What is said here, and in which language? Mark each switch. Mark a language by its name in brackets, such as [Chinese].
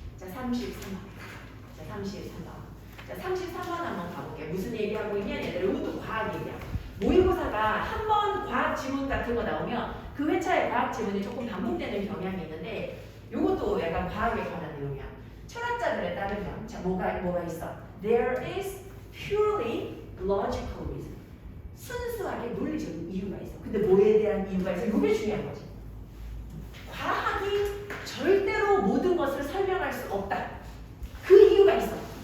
[Korean] 자, 33번. 자, 33번. 자, 33번 한번 가볼게. 무슨 얘기하고 있냐? 얘들 이것도 과학 얘기야. 모의고사가 한 번 과학 지문 같은 거 나오면 그 회차에 과학 지문이 조금 반복되는 경향이 있는데, 이것도 약간 과학에 관한 내용이야. 철학자들에 따르면, 자, 뭐가 있어? [English] There is purely logical reason. [Korean] 순수하게 논리적인 이유가 있어. 근데 뭐에 대한 이유가 있어? 이게 중요한 거지. 과학이 절대로 모든 것을 설명할 수 없다. 그 이유가 있어.